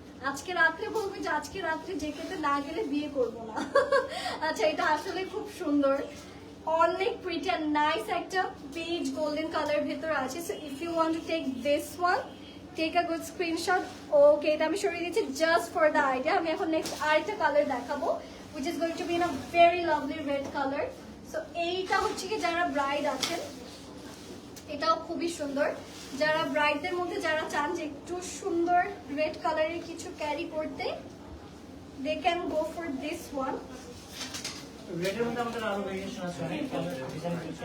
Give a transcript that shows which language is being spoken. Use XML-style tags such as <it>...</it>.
<bn>আজকে রাত্রে বলবে যে আজকে রাত্রে জেকেতে না গেলে বিয়ে করবো না। আচ্ছা, এটা আসলে খুব সুন্দর, অনেক প্রিটি এন্ড নাইস একটা বেজ গোল্ডেন কালার ভেতর আছে।</bn> <en>So if you want to take this one, take a good screenshot.</en> <bn>ওকে, এটা আমি সরিয়ে দিচ্ছি</bn> <en>Just for the idea.</en> <bn>আমি এখন নেক্সট আরেকটা কালার দেখাবো,</bn> <en>which is going to be in a very lovely red color.</en> <bn>So এইটা হচ্ছে কি যারা ব্রাইড আছেন, এটাও খুবই সুন্দর। যারা ব্রাইডদের মধ্যে যারা চান যে একটু সুন্দর রেড কালারের কিছু ক্যারি করতে,</bn> <en>They can go for this one.</en> <bn>রেডের মধ্যে আমাদের আরো ভেরিয়েশন আছে, অনেক কালার ডিজাইন।</bn>